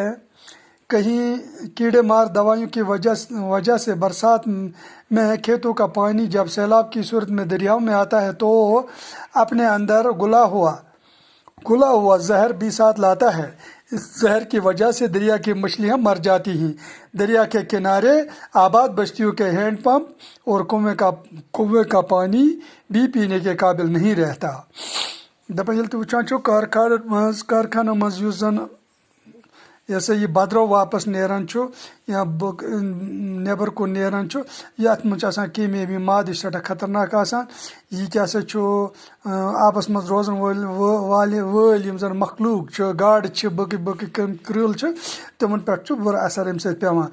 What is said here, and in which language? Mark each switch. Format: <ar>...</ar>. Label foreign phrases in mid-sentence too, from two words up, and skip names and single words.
<ur>کہیں کیڑے مار دوائیوں کی وجہ سے برسات میں کھیتوں کا پانی جب سیلاب کی صورت میں دریاؤں میں آتا ہے تو اپنے اندر گلا ہوا زہر بھی ساتھ لاتا ہے. اس زہر کی وجہ سے دریا کی مچھلیاں مر جاتی ہیں. دریا کے کنارے آباد بستیوں کے ہینڈ پمپ اور کنویں کا پانی بھی پینے کے قابل نہیں رہتا.</ur> <ks>دپان ییٚلہِ تُہۍ وٕچھان چھُو کارخانو منٛز یُس زن یہ سا یہ بدرو واپس نیران چھُ یا نیبر کُن نیران چھُ، یتھ منٛز چھُ آسان کیمیٲبی مادٕ، یہِ چھُ سٮ۪ٹھاہ خطرناک آسان. یہِ کیٛاہ سا چھُ آبس منٛز روزن وٲلۍ یِم زن مخلوق چھِ، گاڈٕ چھِ، باقٕے کرٛیٖل چھِ، تِمن پٮ۪ٹھ چھُ بُرٕ اثر اَمہِ سۭتۍ پٮ۪وان.</ks>